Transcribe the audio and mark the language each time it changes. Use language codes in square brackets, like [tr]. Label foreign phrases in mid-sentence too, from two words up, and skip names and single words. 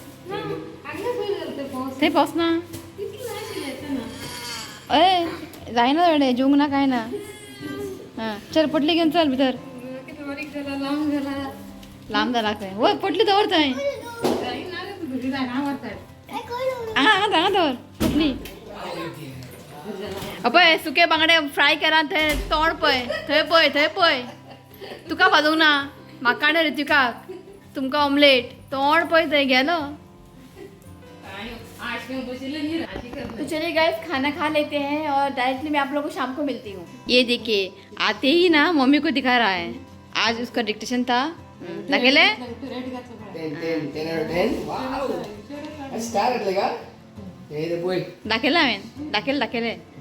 [kok] ते पाऊस ना, अय जायना वेडे जेवूंक ना काय ना। हां चल पटली घेऊन चल भितर, लांब झाला काय होय, पटली दवर थंय, हां हां दवर पटली पळय सुके बांगडे फ्राय करा थंय तोंड पळय थंय पळय तुका भाजूंक ना म्हाका आनी ऋतिकाक तुमकां ऑमलेट तोंड पळय थंय गेलो. [hi] तो चलिए गाइस खाना खा लेते हैं और डायरेक्टली मैं आप लोगों को शाम को मिलती हूँ. ये देखिए आते ही ना मम्मी को दिखा रहा है आज उसका डिक्टेशन था. [kok] दाखले दाखले.